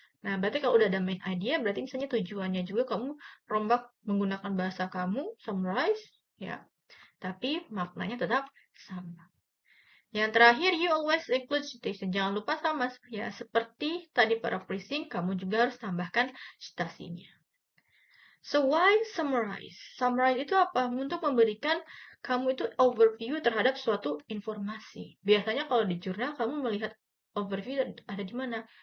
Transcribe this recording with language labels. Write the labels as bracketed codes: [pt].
[id] Nah, berarti kalau udah ada main idea, berarti misalnya tujuannya juga kamu rombak menggunakan bahasa kamu, summarize, ya. Tapi maknanya tetap sama. Yang terakhir, [en] you always include citation. [id] Jangan lupa sama, ya. Seperti tadi paraphrasing, kamu juga harus tambahkan citasinya. [en] So, why summarize? [id] Summarize itu apa? Untuk memberikan kamu itu overview terhadap suatu informasi. Biasanya kalau di jurnal, kamu melihat overview ada di mana?